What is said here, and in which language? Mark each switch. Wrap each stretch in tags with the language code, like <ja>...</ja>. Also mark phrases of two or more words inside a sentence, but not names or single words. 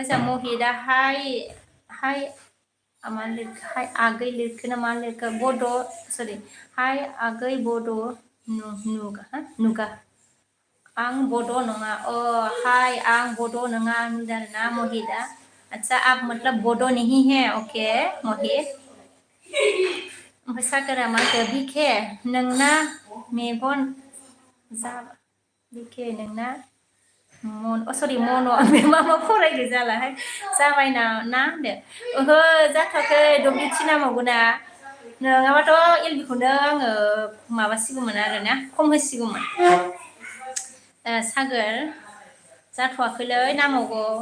<brx>जा महिदा हाय मा लिरखो हाय आगै लिरखो ना मा लिरखो बड' सरि हाय आगै बड' नुगा आं बड' नङा हाय आं बड' नङा होनदों आरो ना महिदा</brx> <hi>अच्छा आप मतलब बड' नहीं है</hi> <brx>ओके महिद ओमफ्राय सागोरा मा होनखो बिखे नोंना मेगन बिखे नोंना सरि मन' बे मा फरायदो जालाहाय जाबाय ना होनदो ओहो जाथ'वाखै W3 नांबावगौ ना नङाबाथ' LB खौनो आङो माबासिगौमोन आरो ना खम होसिगौमोन सागोर जाथ'वाखैलै नांबावगौ</brx>